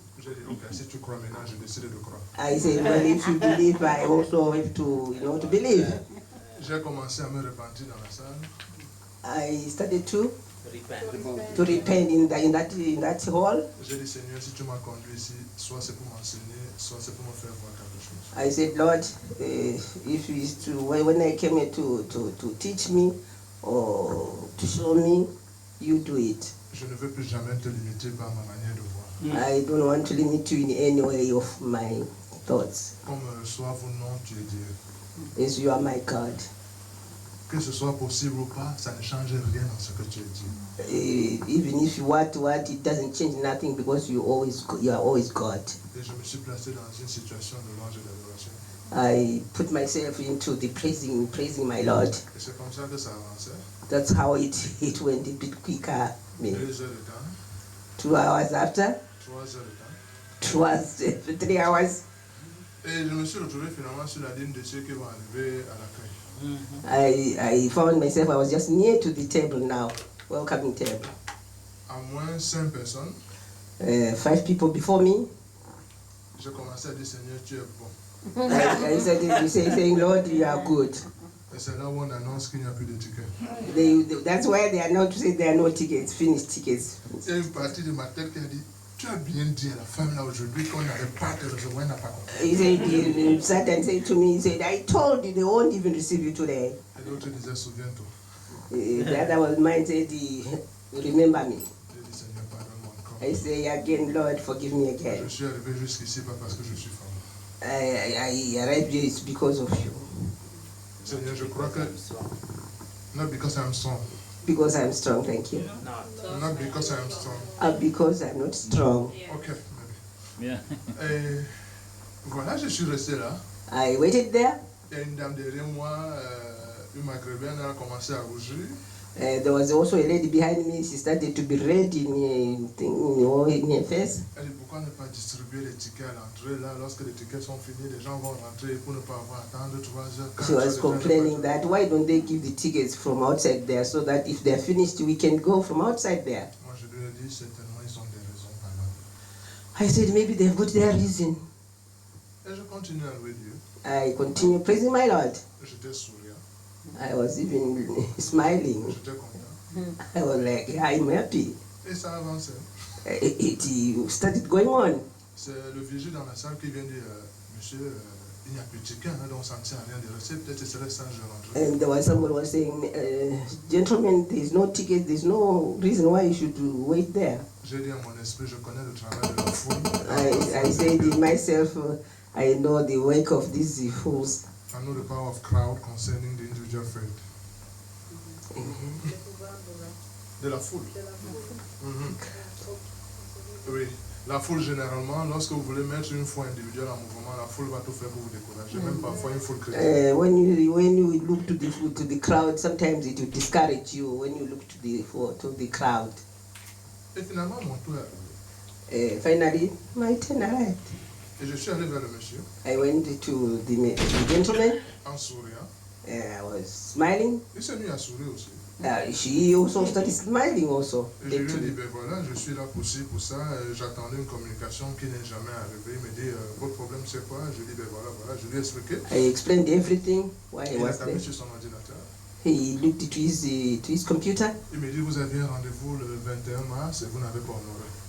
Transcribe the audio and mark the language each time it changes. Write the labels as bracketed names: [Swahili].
[French] J'ai dit, ok, si tu crois maintenant, je décide de croire. [English] I said, well, if you believe, I also have to believe. [French] J'ai commencé à me repentir dans la salle. [English] I started to repent in that hall. [French] J'ai dit, Seigneur, si tu m'as conduit ici, soit c'est pour m'enseigner, soit c'est pour me faire voir quelque chose. [English] I said, Lord, if it's to when I came here to teach me or to show me, you do it. [French] Je ne veux plus jamais te limiter par ma manière de voir. [English] I don't want to limit you in any way of my thoughts. [French] Comme reçoive ou non, tu es Dieu. [English] As you are my God. [French] Que ce soit possible ou pas, ça ne change rien dans ce que tu es Dieu. [English] Even if you what, it doesn't change nothing because you are always God. [French] Et je me suis placé dans une situation de louange et d'adoration. [English] I put myself into the praising my Lord. [French] Et c'est comme ça que ça avançait. [English] That's how it went a bit quicker. [French] 2 heures de temps. [English] 2 hours after. [French] 3 heures de temps. [English] It was 3 hours. [French] Et je me suis retrouvé finalement sur la ligne de ceux qui vont arriver à l'accueil. [English] I found myself, I was just near to the table now. welcoming table. [French] À moins 5 personnes, [English] 5 people before me. [French] j'ai commencé à dire Seigneur, tu es bon. [English] I started saying, Lord, you are good. [French] Et c'est là où on annonce qu'il n'y a plus de tickets. [English] That's why they are not to say there are no tickets, finished tickets. [French] Il y a une partie de ma tête qui a dit, tu as bien dit à la femme là aujourd'hui qu'on n'avait pas te recevoir, elle n'a pas compris. [English] He sat and said to me, he said, I told you they won't even receive you today. [French] Et l'autre disait, souviens-toi. [English] The other was mine said, remember me. [French] J'ai dit, Seigneur, pardonne-moi encore. [English] I say again, Lord, forgive me [French] Je [English] again. [French] suis arrivé jusqu'ici pas parce que je suis femme. [English] I arrived here, it's because of you. [French] Seigneur, je crois que, [English] not because I'm strong, Because I'm strong, thank you. not because I'm strong. Because I'm not strong. Ok, maybe. Yeah. [French] Et voilà, je suis resté là. [English] I waited there. [French] Il y a une dame derrière moi, une maghrébine, elle a commencé à rougir. [English] There was also a lady behind me. She started to be red in her face. [French] Elle dit, pourquoi ne pas distribuer les tickets à l'entrée là, lorsque les tickets sont finis, les gens vont rentrer pour ne pas avoir à attendre 3 heures. 4 [English] She was [French] déjà, [English] complaining that why don't they give the tickets from outside there so that if they're finished, we can go from outside there. [French] Moi, je lui ai dit, certainement, ils ont des raisons valables. [English] I said, maybe they've got their reason. [French] Et je continue à louer Dieu. [English] I continue praising my Lord. [French] J'étais souriant, [English] I was even smiling. [French] j'étais content. [English] I was like, I'm happy. [French] Et ça avançait. [English] It started going on. [French] C'est le vigile dans la salle qui vient dire, monsieur, il n'y a plus de tickets, hein, donc ça ne sert à rien de rester, peut-être que ce serait sage de rentrer. [English] And there was someone was saying, gentlemen, there's no ticket, there's no reason why you should wait there. [French] J'ai dit à mon esprit, je connais le travail de la foule. [English] I said in myself, I know the work of these fools. I know the power of crowd concerning the individual faith. [French] De la foule. Mhm. Oui. La foule, généralement, lorsque vous voulez mettre une foi individuelle en mouvement, la foule va tout faire pour vous décourager, même parfois une foule chrétienne. [English] When you look to the crowd, sometimes it will discourage you when you look to the crowd. [French] Et finalement, mon tour est arrivé. [English] Finally, my turn arrived. [French] Et je suis allé vers le monsieur, [English] I went to the gentleman. [French] en souriant. [English] I was smiling. [French] Il s'est mis à sourire aussi. [English] She also started smiling also. [French] Et je lui ai dit, ben voilà, je suis là pour ci, pour ça. J'attendais une communication qui n'est jamais arrivée. Il me dit, votre problème c'est quoi? Je lui ai dit, ben voilà. Je lui ai expliqué. [English] I explained everything, why I [French] Il a [English] was [French] tapé [English] there. [French] sur son ordinateur. [English] He looked to his computer. [French] Il me dit, vous aviez un rendez-vous le 21 mars et vous n'avez pas honoré.